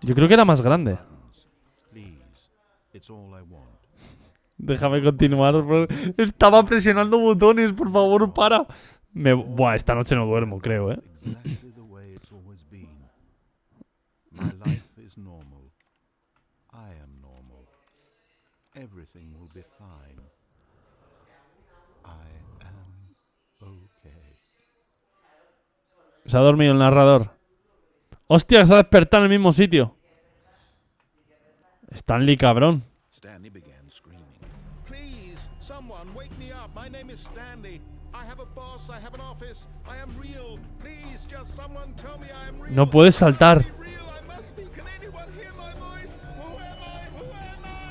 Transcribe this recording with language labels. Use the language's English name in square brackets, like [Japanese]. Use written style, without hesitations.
[Spanish] Yo creo que era más grande. [English] buttons. Please. It's all I want. [Spanish] Déjame continuar. Estaba presionando botones, por favor, para. Buah, esta noche no duermo, creo, ¿eh? [English] Exactly the way it's always been. My life is normal. I am normal. Everything will be fine. I am okay. [Spanish] Se ha dormido el narrador. ¡Hostia, que se ha despertado en el mismo sitio! Stanley, cabrón. [English] Stanley began screaming. Please, someone wake me up. My name is Stanley. I have a boss, I have an office. I am real. Please, just someone tell me I am real. [Spanish] No puedes saltar. [English] I must be. Can anyone hear my voice? Who am I? Who am I?